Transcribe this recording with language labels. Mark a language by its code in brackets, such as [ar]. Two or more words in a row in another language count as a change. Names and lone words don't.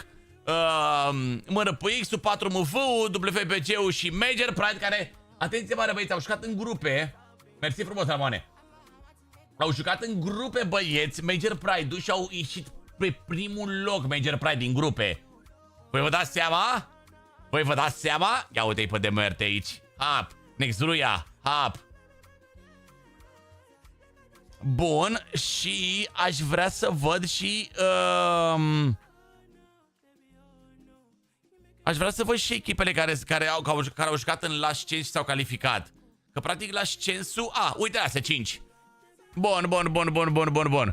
[ro] MRPX-ul, 4MV-ul, WPG-ul și Major Pride, care, atenție mare băieți, au jucat în grupe. Mersi frumos, Ramone. Au jucat în grupe, băieți, Major Pride-ul, și au ieșit pe primul loc Major Pride din grupe. Voi vă dați seama? Voi vă dați seama? Ia uite-i pe DMRT aici. Hap, Nexruia, hap. Bun, și aș vrea să văd și aș vrea să văd și echipele care au jucat în Last Chance și s-au calificat. Că practic Last Chance-ul... uite astea, 5. Bun.